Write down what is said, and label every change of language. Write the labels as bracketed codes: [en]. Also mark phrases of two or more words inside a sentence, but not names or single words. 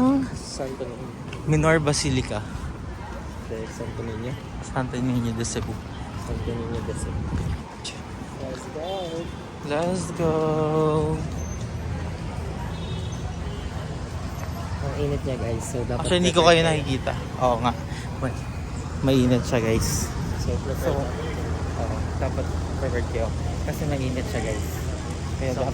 [tl] Santo Niño. Minor Basilica, Santo Niño. Santo Niño de Cebu. Santo Niño de Cebu. [en] Let's go. Let's go! [tl] Ang init niya guys. So dapat Actually, hindi ko kayo nakikita. Oo nga. Mainit siya guys. [en] So prepare [tl] Dapat prepared kayo. Kasi mainit siya guys. Kaya So,